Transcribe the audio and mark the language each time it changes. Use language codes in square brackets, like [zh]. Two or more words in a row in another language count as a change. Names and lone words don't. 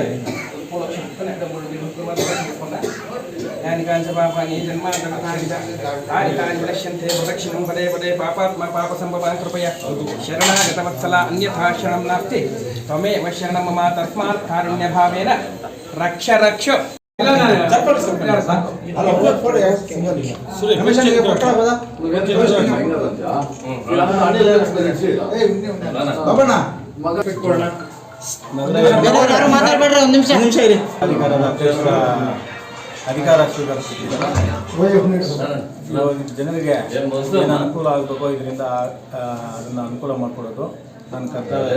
[sa] పాపాని జన్మాని వినశ్యంతే ప్రదక్షిణం పదే పదే పాపాత్మ పాప సంభవాన్ కృపయ శరణాగత వత్సల అన్యథా శరణం నాస్తి త్వమేవ శరణం మమ తస్మాత్ కారుణ్య భావేన రక్ష రక్ష. [kn] ಮಾತಾಡ್ಬೇಡ್ರಿ, ಒಂದು ನಿಮಿಷ ಇರಿ. ಅಧಿಕಾರ ಜನರಿಗೆ ಏನು ಅನುಕೂಲ ಆಗಬೇಕು, ಇದರಿಂದ ಅದನ್ನು ಅನುಕೂಲ ಮಾಡಿಕೊಡೋದು ನನ್ನ ಕರ್ತವ್ಯ.